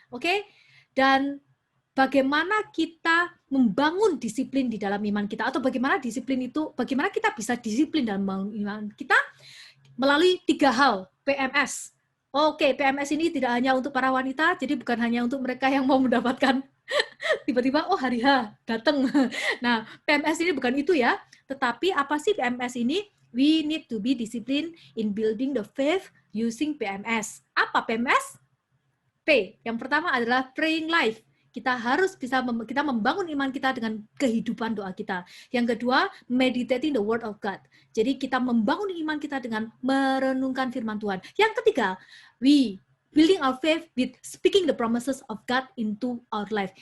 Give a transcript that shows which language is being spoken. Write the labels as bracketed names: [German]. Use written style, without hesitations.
[Indonesian] Oke? Dan bagaimana kita membangun disiplin di dalam iman kita, atau bagaimana kita bisa disiplin dalam membangun iman kita melalui 3 hal, PMS. Oke, PMS ini tidak hanya untuk para wanita, jadi bukan hanya untuk mereka yang mau mendapatkan tiba-tiba, oh hari H, datang. Nah, PMS ini bukan itu ya, tetapi apa sih PMS ini? [English] We need to be disciplined in building the faith using PMS. [Indonesian] Apa PMS? P, yang pertama adalah praying life. Kita harus kita membangun iman kita dengan kehidupan doa kita. Yang kedua, meditating the word of God. Jadi kita membangun iman kita dengan merenungkan firman Tuhan. [English] Yang ketiga, we building our faith with speaking the promises of God into our life.